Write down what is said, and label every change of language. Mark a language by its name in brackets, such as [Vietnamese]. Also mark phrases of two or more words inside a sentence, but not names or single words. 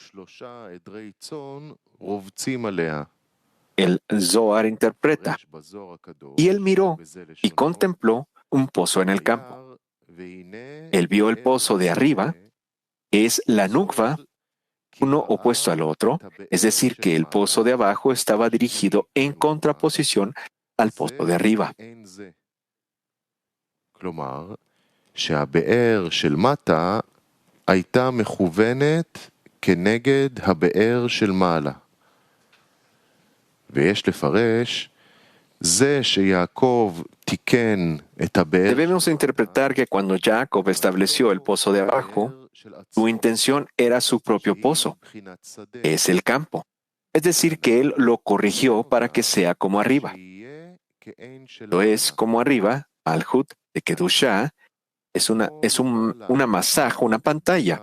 [Spanish] El Zohar interpreta: y él miró y contempló un pozo en el campo. Él vio el pozo de arriba, que es la Nukva, uno opuesto al otro, es decir, que el pozo de abajo estaba dirigido en contraposición al pozo de arriba. [Hebrew] כלומר, שהבאר של מטה הייתה מכוונת כנגד הבאר של מעלה. ויש לפרש, זה שיעקב תיקן את הבאר... [Spanish] Debemos interpretar que cuando Jacob estableció el pozo de abajo, su intención era su propio pozo, que es el campo. Es decir, que él lo corrigió para que sea como arriba. Lo es como arriba, Malhut, de Kedushá, es una masaj, una pantalla.